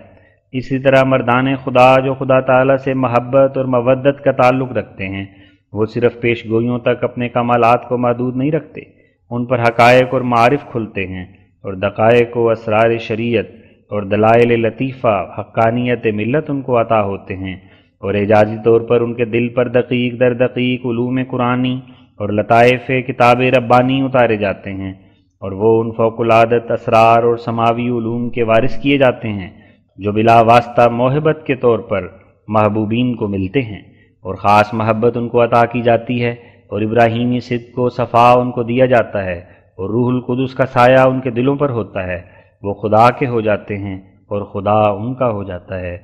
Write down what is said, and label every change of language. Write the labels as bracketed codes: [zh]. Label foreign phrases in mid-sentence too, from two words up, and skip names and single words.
[ur] اسی طرح مردان خدا جو خدا تعالیٰ سے محبت اور مودت کا تعلق رکھتے ہیں، وہ صرف پیش گوئیوں تک اپنے کمالات کو محدود نہیں رکھتے، ان پر حقائق اور معارف کھلتے ہیں، اور دقائق و اسرار شریعت اور دلائل لطیفہ حقانیت ملت ان کو عطا ہوتے ہیں، اور اعجازی طور پر ان کے دل پر دقیق در دقیق علوم قرآنی اور لطائف کتاب ربانی اتارے جاتے ہیں، اور وہ ان فوق العادت اسرار اور سماوی علوم کے وارث کیے جاتے ہیں جو بلا واسطہ موہبت کے طور پر محبوبین کو ملتے ہیں، اور خاص محبت ان کو عطا کی جاتی ہے، اور ابراہیمی صدق و صفا ان کو دیا جاتا ہے، اور روح القدس کا سایہ ان کے دلوں پر ہوتا ہے، وہ خدا کے ہو جاتے ہیں اور خدا ان کا ہو جاتا ہے۔